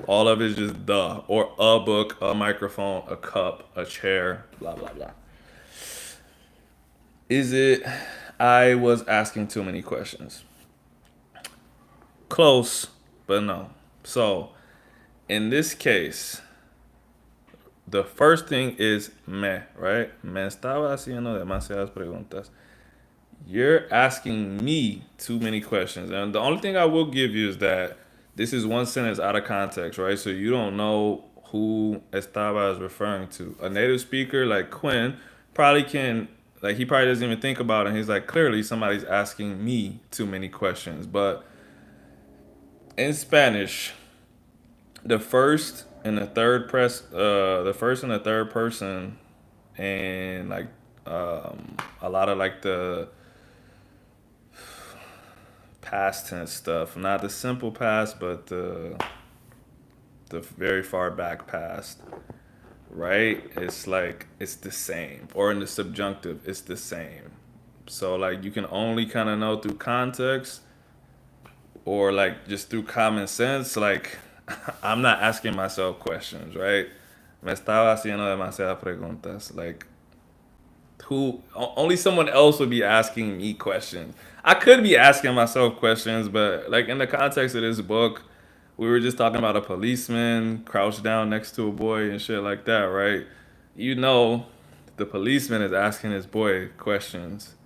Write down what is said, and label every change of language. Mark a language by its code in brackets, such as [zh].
[en] All of it is just the or a book, a microphone, a cup, a chair, blah blah blah. Is it? I was asking too many questions. Close, but no. So in this case, the first thing is me, right? [es] Me estaba haciendo demasiadas preguntas. [en] You're asking me too many questions. And the only thing I will give you is that this is one sentence out of context, right? So you don't know who Estaba is referring to. A native speaker like Quinn probably can, like, he probably doesn't even think about it. He's like, clearly somebody's asking me too many questions. But in Spanish, the first and the third the first and the third person, and like a lot of like the past tense stuff. Not the simple past, but the very far back past. Right? It's like it's the same. Or in the subjunctive, it's the same. So like you can only kind of know through context or like just through common sense. Like I'm not asking myself questions, right? [es] Me estaba haciendo demasiadas preguntas. [en] Like only someone else would be asking me questions. I could be asking myself questions, but like in the context of this book, we were just talking about a policeman crouched down next to a boy and shit like that, right? You know, the policeman is asking his boy questions.